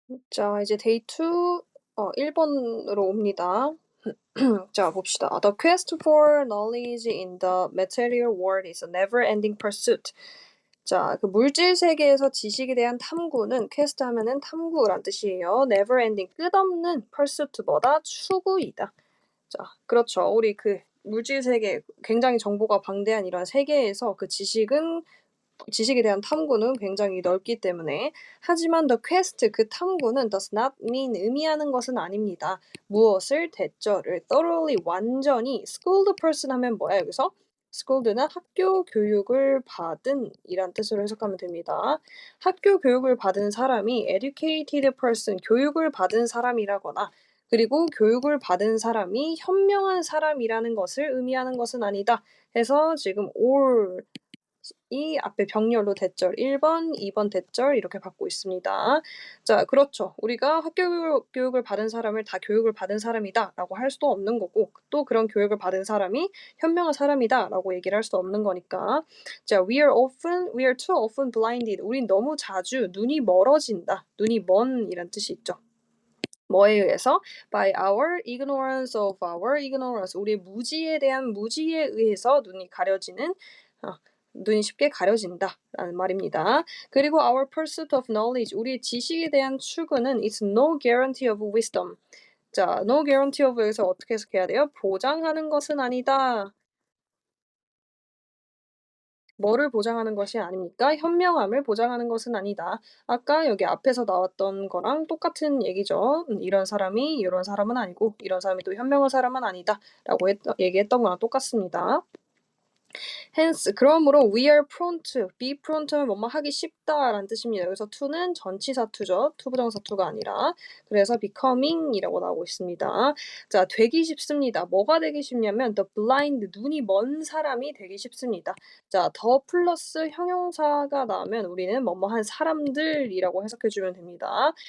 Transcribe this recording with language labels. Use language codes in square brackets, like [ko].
[ko] 자 이제 데이 2 1번으로 옵니다. 자 봅시다. [en] The quest for knowledge in the material world is a never-ending pursuit. [ko] 자, 그 물질 세계에서 지식에 대한 탐구는 퀘스트 하면은 탐구란 뜻이에요. [en] never-ending [ko] 끝없는 [en] pursuit [ko] 뭐다? 추구이다. 자, 그렇죠. 우리 그 물질 세계 굉장히 정보가 방대한 이런 세계에서 그 지식에 대한 탐구는 굉장히 넓기 때문에 하지만 [en] the quest [ko] 그 탐구는 [en] does not mean [ko] 의미하는 것은 아닙니다. 무엇을 대절을 [en] thoroughly [ko] 완전히 [en] schooled person [ko] 하면 뭐야 여기서? schooled는 학교 교육을 받은 이란 뜻으로 해석하면 됩니다. 학교 교육을 받은 사람이 [en] educated person [ko] 교육을 받은 사람이라거나 그리고 교육을 받은 사람이 현명한 사람이라는 것을 의미하는 것은 아니다. 해서 지금 all 이 앞에 병렬로 대절 1번, 2번 대절 이렇게 받고 있습니다. 자, 그렇죠. 우리가 학교 교육을 받은 사람을 다 교육을 받은 사람이다라고 할 수도 없는 거고 또 그런 교육을 받은 사람이 현명한 사람이다라고 얘기를 할 수도 없는 거니까. [en] 자, we are too often blinded. [ko] 우린 너무 자주 눈이 멀어진다. 눈이 먼 이란 뜻이 있죠. 뭐에 의해서? [en] By our ignorance of our ignorance. [ko] 우리의 무지에 대한 무지에 의해서 눈이 가려지는 눈이 쉽게 가려진다라는 말입니다. 그리고 [en] our pursuit of knowledge. [ko] 우리의 지식에 대한 추구는 [en] is no guarantee of wisdom. [ko] 자, [en] no guarantee of [ko] 에서 어떻게 해석해야 돼요? 보장하는 것은 아니다. 뭐를 보장하는 것이 아닙니까? 현명함을 보장하는 것은 아니다. 아까 여기 앞에서 나왔던 거랑 똑같은 얘기죠. 이런 사람이 이런 사람은 아니고 이런 사람이 또 현명한 사람은 아니다. 라고 얘기했던 거랑 똑같습니다. [en] hence [ko] 그러므로 [en] we are prone to, be prone to [ko] 는 뭐뭐 하기 쉽다라는 뜻입니다. 여기서 to는 전치사 to죠. 투부정사 to가 아니라. 그래서 becoming이라고 나오고 있습니다. 자, 되기 쉽습니다. 뭐가 되기 쉽냐면 [en] the blind, [ko] 눈이 먼 사람이 되기 쉽습니다. 자, 더 플러스 형용사가 나오면 우리는 뭐뭐한 사람들이라고 해석해주면 됩니다.